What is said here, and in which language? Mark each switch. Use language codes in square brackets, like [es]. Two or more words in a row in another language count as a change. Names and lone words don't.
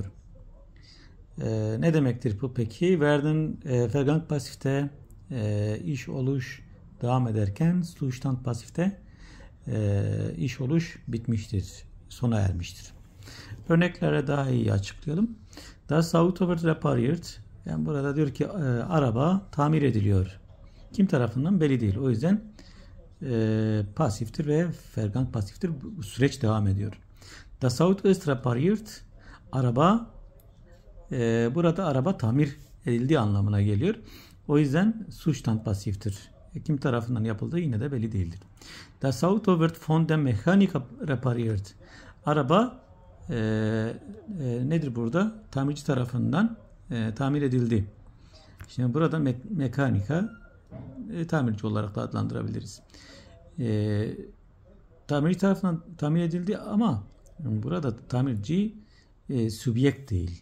[tr] Ne demektir bu peki? Vergangen pasifte iş oluş devam ederken Zustand pasifte iş oluş bitmiştir, sona ermiştir. Örneklere daha iyi açıklayalım. [de] Das Auto wird repariert. [tr] Yani burada diyor ki araba tamir ediliyor. Kim tarafından belli değil. O yüzden pasiftir ve Vergangen pasiftir. Bu süreç devam ediyor. [de] Das Auto ist repariert. [tr] Araba burada araba tamir edildiği anlamına geliyor. O yüzden Zustand pasiftir. Kim tarafından yapıldığı yine de belli değildir. [de] Das Auto wird von dem Mechaniker repariert. [tr] Araba nedir burada? Tamirci tarafından tamir edildi. Şimdi burada mekanika tamirci olarak da adlandırabiliriz. Tamirci tarafından tamir edildi ama burada tamirci subjekt değil.